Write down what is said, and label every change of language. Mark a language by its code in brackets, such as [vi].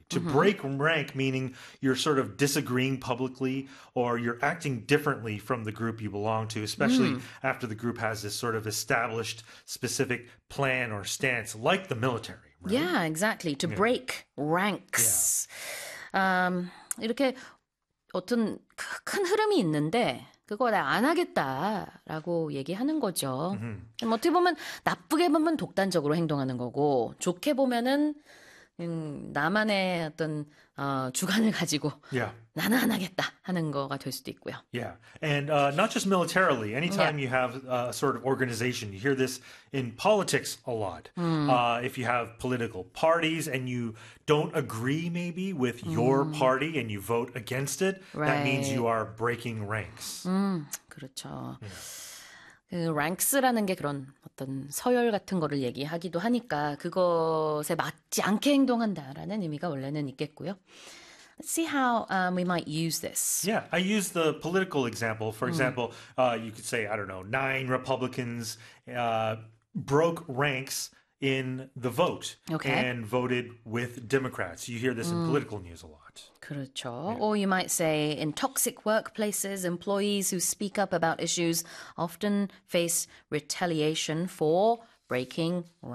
[en] To break rank, meaning you're sort of disagreeing publicly or you're acting differently from the group you belong to, especially after the group has this sort of established specific plan or stance, like the military, right? Yeah, exactly. To break ranks. [ko] 이렇게 어떤 큰 흐름이 있는데, 그거 내가 안 하겠다라고 얘기하는 거죠. 어떻게 보면 나쁘게 보면 독단적으로 행동하는 거고, 좋게 보면은 나만의 어떤 주관을 가지고 나는 안 하겠다 하는 거가 될 수도 있고요. [en] And not just militarily, anytime you have a sort of organization, you hear this in politics a lot. If you have political parties and you don't agree maybe with your party and you vote against it, that means you are breaking ranks. [ko] 그렇죠. 그 랭크스라는 게 그런 어떤 서열 같은 거를 얘기하기도 하니까 그것에 맞지 않게 행동한다라는 의미가 원래는 있겠고요. [en] Let's see how we might use this. Yeah, I use the political example. For example, you could say, I don't know, nine Republicans broke ranks in the vote and voted with Democrats. You hear this in political news a lot. [ko] 그렇죠. [en] Or you might say, in toxic workplaces, employees who speak up about issues often face retaliation for breaking